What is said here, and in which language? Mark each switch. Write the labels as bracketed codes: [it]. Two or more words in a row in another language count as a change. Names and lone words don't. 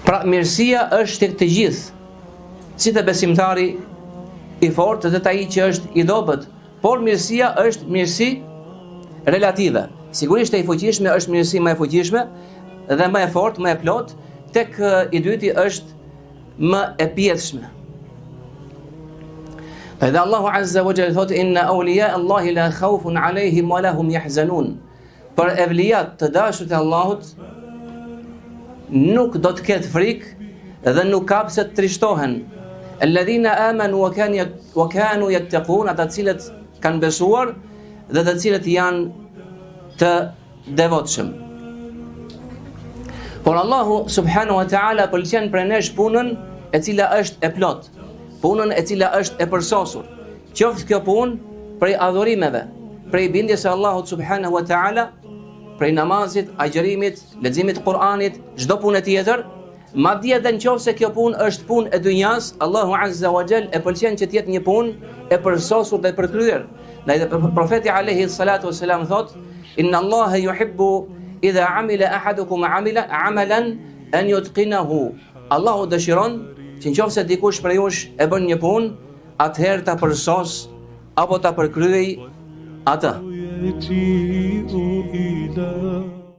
[sq] Pra mirësia është tek të gjithë, si të besimtari i fortë dhe ai që është i dobët, por mirësia është mirësi relative. Sigurisht e fuqishme është mirësi më e fuqishme dhe më e fortë, më e plot, tek i dyti është më e pjetshme. Edhe Allahu [ar] عز وجل [sq] thotë [ar] إن أولياء الله لا خوف عليهم ولهم يحزنون. [sq] Për evlijat të dashurit e Allahut nuk do të ketë frikë dhe nuk ka pse të trishtohen. [ar] الذين آمنوا وكانوا يتقون, [sq] ata cilët kanë besuar dhe të cilët janë të devotshëm. Por Allahu [ar] سبحانه وتعالى [sq] pëlqen për nesh punën e cila është e plot, punën e cila është e përsosur. Qoftë kjo punë prej adhurimeve, prej bindjes së Allahut [ar] سبحانه وتعالى, [sq] prej namazit, agjërimit, leximit të Kur'anit, çdo punë tjetër, madje edhe nëse kjo punë është punë e dunjas, Allahu [ar] عز وجل [sq] e pëlqen që të jetë një punë e përsosur dhe e përkryer. Dhe profeti [ar] عليه الصلاة والسلام [sq] thotë: [ar] "إن الله يحب إذا عمل أحدكم عملا أن يتقنه." [sq] Allahu dëshiron që nëse dikush prej jush e bën një punë, atëherë ta përsos apo ta përkryej atë.